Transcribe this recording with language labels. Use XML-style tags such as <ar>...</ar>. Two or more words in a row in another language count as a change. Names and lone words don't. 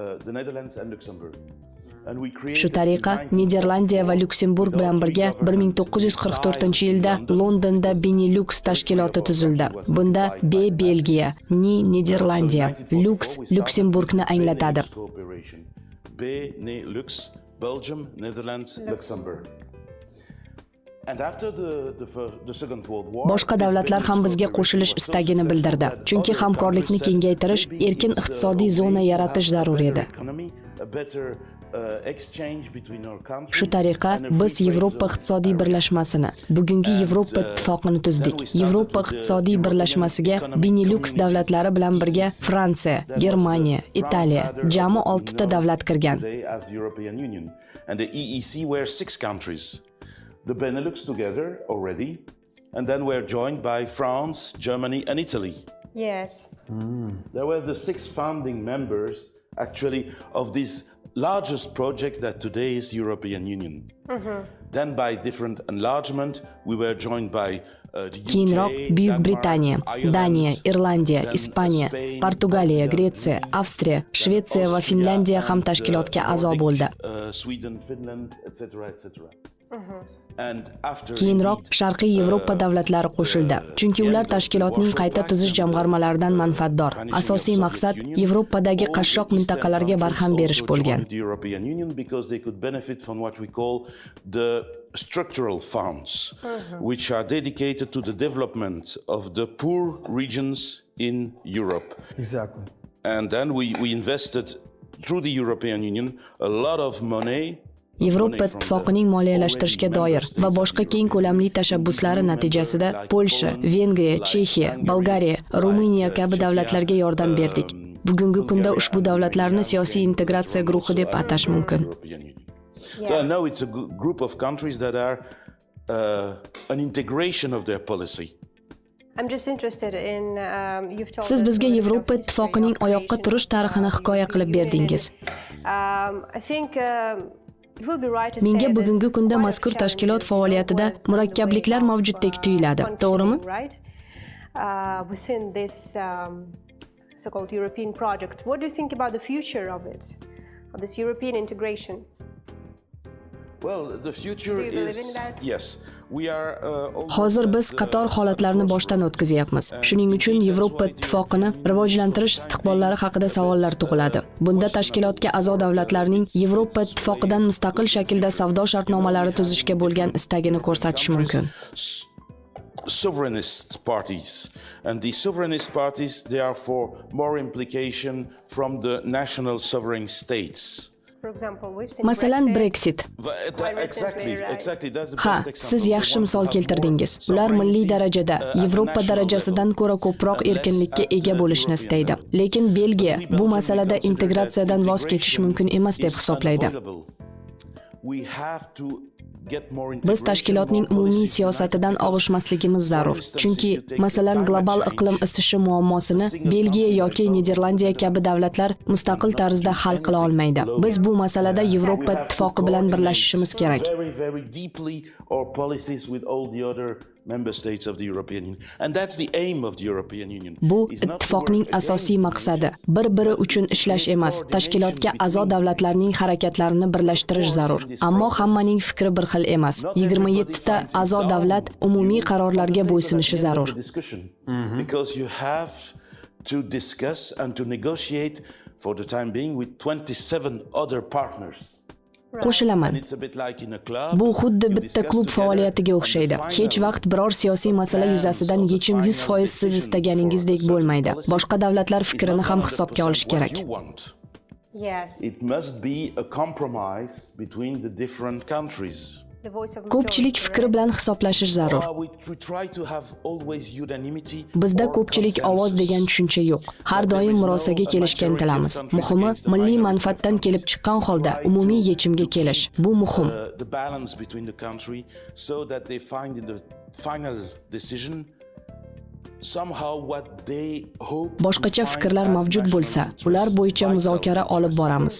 <uz>Shu tariqa Niderlandiya va Lyuksemburg bilan birga 1944-yilda Londonda Benelux tashkiloti tuzildi. Bunda B Belgiya, Ni Niderlandiya, Lux Lyuksemburgni anglatadi.</uz> <en>Benelux Belgium, Netherlands, Luxembourg. And after the Second World War,</en> <uz>boshqa davlatlar ham bizga qo'shilish istagini bildirdi. Chunki hamkorlikni kengaytirish, erkin iqtisodiy zona yaratish zarur edi. Shu tariqa biz Yevropa iqtisodiy birlashmasini, bugungi Yevroittifoqini tuzdik. Yevropa iqtisodiy birlashmasiga Benelux davlatlari bilan birga Fransiya, Germaniya, Italiya, jami 6 ta davlat kirgan.</uz> <en>And the EEC were 6 countries. The Benelux together already, and then we're joined by France, Germany and Italy. Yes. There were the 6 founding members actually of these largest projects that today is European Union. Then by different enlargement, we were joined by</en> <uz>Keyinroq Buyuk Britaniya, Daniya, Irlandiya, Ispaniya, Portugaliya, Gretsiya, Avstriya, Shvetsiya va Finlandiya ham tashkilotga a'zo bo'ldi. Keyinroq Sharqiy Yevropa davlatlari qo'shildi, chunki ular tashkilotning qayta tuzish jamg'armalaridan manfaatdor. Asosiy maqsad Yevropadagi qashshoq mintaqalarga barham berish bo'lgan.</uz> <en>Structural funds, which are dedicated to the development of the poor regions in Europe. Exactly. And then we invested through the European Union a lot of money.</en> <uz>Yevroittifoqining moliyalashtirishga doir va boshqa keng ko'lamli tashabbuslari natijasida Polsha, Vengriya, Chexiya, Bolgariya, Ruminiya kabi davlatlarga yordam berdik. Bugungi kunda ushbu davlatlarni siyosiy integratsiya guruhi deb atash mumkin.</uz> <en>So I know it's a group of countries that are an integration of their policy. I'm just interested in you've told</en> <uz>Siz</uz> <en>us</en> <uz>bizga</uz> <en>about the</en> <uz>Yevropa</uz> <en>history</en> <uz>Ittifoqining</uz> <en>of</en> <uz>oyoqqa</uz> <en>creation</en> <uz>turish tarixini hikoya qilib berdingiz.</uz> <en>I think it will be right to say</en> <uz>Menga</uz> <en>that</en> <uz>bugungi</uz> <en>it's</en> <uz>kunda</uz> <en>quite a</en> <uz>mazkur</uz> <en>challenge,</en> <uz>tashkilot</uz> <en>you know,</en> <uz>faoliyatida</uz> <en>was on the way murakkabliklar of,</en> <uz>mavjuddek tuyuladi, to'g'rimi?</uz> <en>functioning, right? Within this so-called European project. What do you think about the future of it, of this European integration? Well, the future Do you believe in is that? yes. We are almost</en> <uz>Hozir</uz> <en>at</en> <uz>biz</uz> <en>the</en> <uz>qator holatlarni boshdan o'tkazyapmiz. Shuning uchun Yevropa Ittifoqini rivojlantirish istiqbollari haqida savollar tug'iladi. Bunda tashkilotga a'zo davlatlarning Yevropa Ittifoqidan mustaqil shaklda savdo shartnomalari tuzishga bo'lgan istagini ko'rsatish mumkin.</uz> <en>sovereignist parties, and the sovereignist parties, they are for more implication from the national sovereign states. For example, we've seen</en> <uz>Masalan, Brexit.</uz> <en>Exactly, that's the</en> <uz>Ha,</uz> <en>best example.</en> <uz>siz yaxshi misol keltirdingiz. Ular milliy darajada Yevropa darajasidan ko'ra ko'proq erkinlikka ega bo'lishni istaydi. Lekin Belgiya bu masalada integratsiyadan voz kechish mumkin emas deb hisoblaydi. Biz tashkilotning umumiy siyosatidan og'ishmasligimiz zarur. Chunki, masalan, global iqlim isishi muammosini Belgiya yoki Niderlandiya kabi davlatlar mustaqil tarzda hal qila olmaydi. Biz bu masalada Yevropa Ittifoqi bilan birlashishimiz kerak.</uz> <en>Member states of the European Union, and that's the aim of the European Union.</en> <uz>Bu ittifoqning asosiy maqsadi bir-biri uchun ishlash emas, tashkilotga a'zo davlatlarning harakatlarini birlashtirish zarur. Ammo hammaning fikri bir xil emas. 27 ta a'zo davlat umumiy qarorlarga bo'ysunishi zarur.</uz> <en>Because you have to discuss and to negotiate for the time being with 27 other partners.</en> <uz>Qo'shilaman. Bu xuddi bitta klub faoliyatiga o'xshaydi. Hech vaqt biror siyosiy masala yuzasidan yechim 100% siz istaganingizdek bo'lmaydi. Boshqa davlatlar fikrini ham hisobga olish kerak.</uz> <en>Yes. It must be a compromise between the different countries.</en> <uz>Ko'pchilik fikri bilan hisoblashish zarur. Bizda ko'pchilik ovoz degan tushuncha yo'q. Har doim murosaga kelishga intilamiz. Muhimi, milliy manfaatdan kelib chiqqan holda umumiy yechimga kelish. Bu muhim. Boshqacha fikrlar mavjud bo'lsa, ular bo'yicha muzokara olib boramiz.</uz>